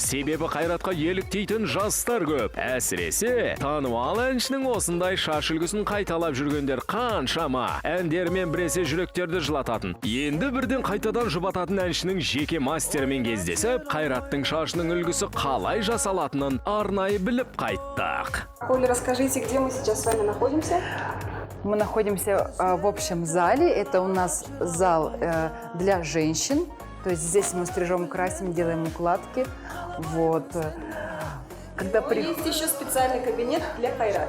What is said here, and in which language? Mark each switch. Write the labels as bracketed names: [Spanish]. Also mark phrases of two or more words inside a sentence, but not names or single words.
[Kazakh] Себебі Қайратқа еліктейтін жастар көп. Әсіресе танымал әншінің осындай шаш үлгісін қайталап жүргендер қаншама. Әндермен біресе жүректерді жылататын, енді бірден қайтадан жұбататын әншінің жеке мастерімен кездесіп, Қайраттың шашының үлгісі қалай жасалатынын арнайы біліп қайттық. [Russian] Оля, расскажите, где мы сейчас с вами находимся? Мы находимся в общем зале. Это у нас зал для женщин. То То есть здесь мы стрижем, красим, делаем укладки. Вот. Когда Есть еще специальный кабинет для Кайрата.